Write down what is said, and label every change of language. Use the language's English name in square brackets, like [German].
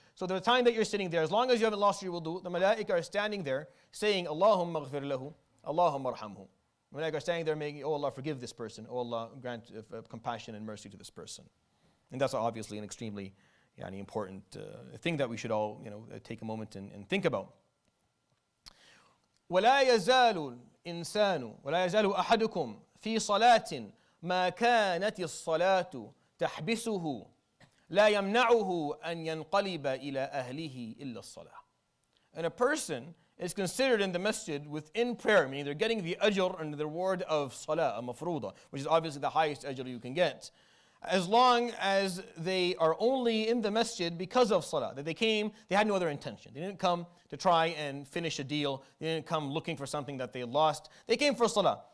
[English] So the time that you're sitting there, as long as you haven't lost your wudu, the Malaika are standing there saying, [Arabic] Allahumma eghfir lahu, Allahumma ارحمه. [English] The Malaika are standing there making, oh Allah, forgive this person. Oh Allah, grant compassion and mercy to this person. And that's obviously an extremely important thing that we should all take a moment and think about. [Arabic] ولا يزال الإنسان ولا يزال أحدكم في صلاة ما كانت الصلاة تحبسه لا يمنعه أن ينقلب إلى أهله إلا الصلاة. [English] And a person is considered in the masjid within prayer, meaning they're getting the ajr and the reward of salah, a mafruda, which is obviously the highest ajr you can get, as long as they are only in the masjid because of salah, that they had no other intention. They didn't come to try and finish a deal. They didn't come looking for something that they lost. They came for salah.